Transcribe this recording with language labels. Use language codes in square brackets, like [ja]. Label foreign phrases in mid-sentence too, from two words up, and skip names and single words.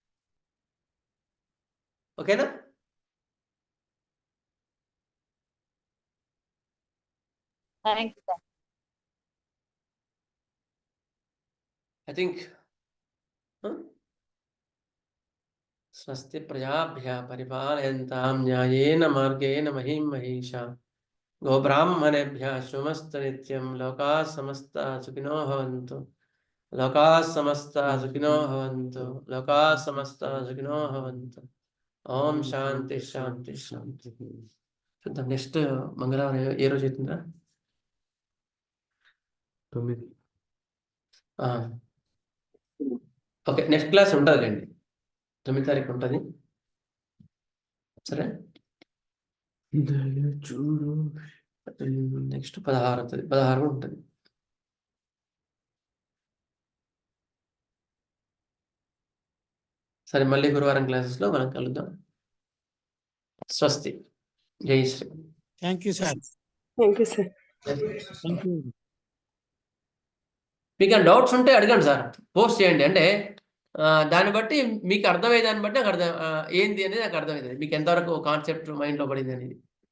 [te] ఓకేనా? [en] Thank you. I think [sa] స్వస్తి ప్రజాభ్యः పరిపాలయంతాం న్యాయేన మార్గేణ మహిం మహిషా గోబ్రాహ్మణేభ్యः శుభమస్తు నిత్యం. లోకాः సమస్తాः సుఖినో భవంతు. లోకాः సమస్తాः సుఖినో భవంతు. లోకాः సమస్తాः సుఖినో భవంతు. ఓం శాంతి శాంతి శాంతి. [te] చూద్దాం నెక్స్ట్ మంగళవారం ఏ రోజు అవుతుందా? 9. ఓకే, నెక్స్ట్ క్లాస్ ఉంటుంది రండి, 9 తారీఖు ఉంటుంది. సరే, నెక్స్ట్ 16 అవుతుంది, 16 కూడా ఉంటుంది. సరే, మళ్ళీ గురువారం క్లాసెస్లో మనం కలుద్దాం. స్వస్తి. జై శ్రీ. [en] Thank you sir. Thank you, sir. Thank you. [te] మీకు డౌట్స్ ఉంటే అడగండి సార్, పోస్ట్ చేయండి. అంటే దాన్ని బట్టి మీకు అర్థమయ్యే దాన్ని బట్టి నాకు ఏంది అనేది నాకు అర్థమవుతుంది, మీకు ఎంతవరకు కాన్సెప్ట్ మైండ్లో పడింది అనేది.